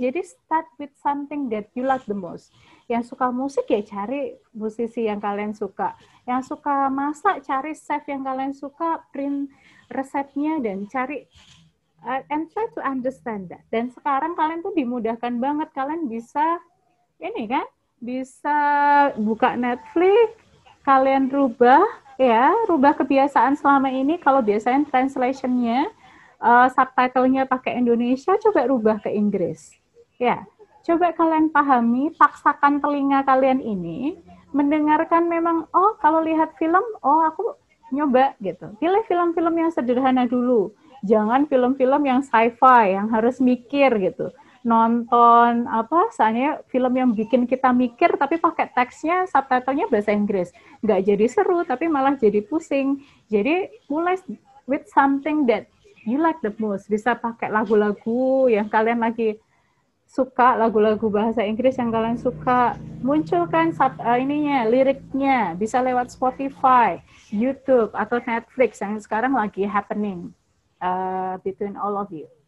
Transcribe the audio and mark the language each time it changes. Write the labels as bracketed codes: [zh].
[en] Jadi start with something that you like the most. [id] Yang suka musik ya cari musisi yang kalian suka. Yang suka masak cari chef yang kalian suka, print resepnya dan cari [en] and try to understand that. [id] Dan sekarang kalian tuh dimudahkan banget, kalian bisa ini kan, bisa buka Netflix, kalian rubah kebiasaan selama ini. Kalau biasanya translation-nya subtitle-nya pakai Indonesia, coba rubah ke Inggris. Ya, coba kalian pahami, paksakan telinga kalian ini mendengarkan memang, oh kalau lihat film, oh aku nyoba gitu. Pilih film-film yang sederhana dulu. Jangan film-film yang sci-fi yang harus mikir gitu. Nonton soalnya film yang bikin kita mikir tapi pakai teksnya, subtitle-nya bahasa Inggris. Nggak jadi seru tapi malah jadi pusing. Jadi mulai [en] with something that you like the most. [id] Bisa pakai lagu-lagu yang kalian lagi suka, lagu-lagu bahasa Inggris yang kalian suka. Munculkan liriknya. Bisa lewat Spotify, YouTube, atau Netflix yang sekarang lagi [en] happening between all of you.